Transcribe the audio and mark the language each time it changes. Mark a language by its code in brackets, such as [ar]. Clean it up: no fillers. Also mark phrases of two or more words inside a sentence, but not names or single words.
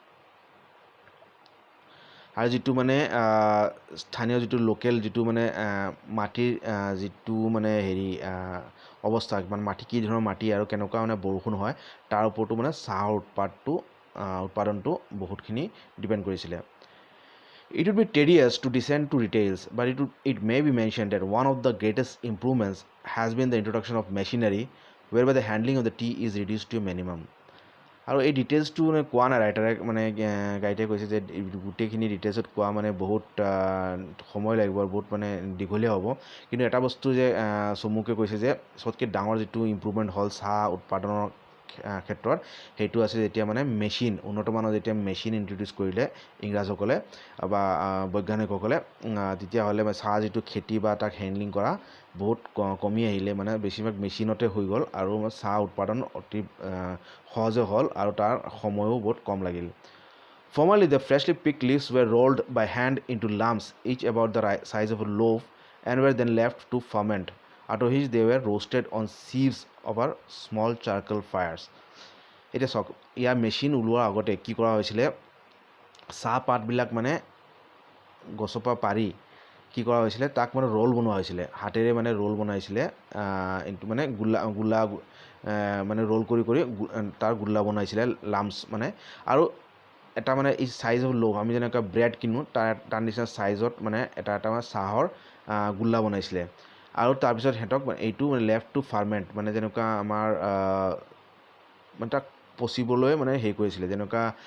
[as] যিটো মানে স্থানীয় যিটো লোকেল যিটো মানে মাটিৰ যিটো মানে হেৰি অৱস্থা মানে মাটি কি ধৰণৰ মাটি আৰু কেনেকুৱা মানে বৰষুণ হয় তাৰ ওপৰতো মানে চাহৰ উৎপাদনটো বহুতখিনি ডিপেণ্ড কৰিছিলে [en] It would be tedious to descend to details, but it may be mentioned that one of the greatest improvements has been the introduction of machinery, whereby the handling of the tea is reduced to a minimum. [as] আৰু এই ডিটেইলছটো মানে কোৱা নাই ৰাইটাৰে মানে গাইডে কৈছে যে গোটেইখিনি ডিটেইলছত কোৱা মানে বহুত সময় লাগিব আৰু বহুত মানে দীঘলীয়া হ'ব কিন্তু এটা বস্তু যে চমুকৈ কৈছে যে চবতকৈ ডাঙৰ যিটো ইম্প্ৰুভমেণ্ট হ'ল চাহ উৎপাদনৰ ক্ষেত্ৰত সেইটো আছে যেতিয়া মানে মেচিন উন্নতমানৰ যেতিয়া মেচিন ইণ্ট্ৰডিউচ কৰিলে ইংৰাজসকলে বা বৈজ্ঞানিকসকলে তেতিয়াহ'লে চাহ যিটো খেতি বা তাক হেণ্ডলিং কৰা বহুত কমি আহিলে মানে বেছিভাগ মেচিনতে হৈ গ'ল আৰু চাহ উৎপাদন অতি সহজে হ'ল আৰু তাৰ সময়ো বহুত কম লাগিল [en] Formerly, the freshly picked leaves were rolled by hand into lumps, each about the size of a loaf, and were then left to ferment, after which they were roasted on sieves over small charcoal fires. [as] এতিয়া চাওক ইয়াৰ মেচিন ওলোৱাৰ আগতে কি কৰা হৈছিলে চাহপাতবিলাক মানে গছৰ পৰা পাৰি কি কৰা হৈছিলে তাক মানে ৰোল বনোৱা হৈছিলে হাতেৰে মানে ৰোল বনাইছিলে এইটো মানে গোল্লা মানে ৰোল কৰি তাৰ গোল্লা বনাইছিলে লাম্পছ মানে আৰু এটা মানে এই [en] size of loaf [as] আমি যেনেকৈ ব্ৰেড কিনো তাৰ নিচিনা চাইজত মানে এটা মানে চাহৰ গোল্লা বনাইছিলে আৰু তাৰপিছত সিহঁতক এইটো [en] left to ferment [as] মানে যেনেকুৱা আমাৰ মানে তাক পচিবলৈ মানে হেৰি কৰিছিলে যেনেকুৱা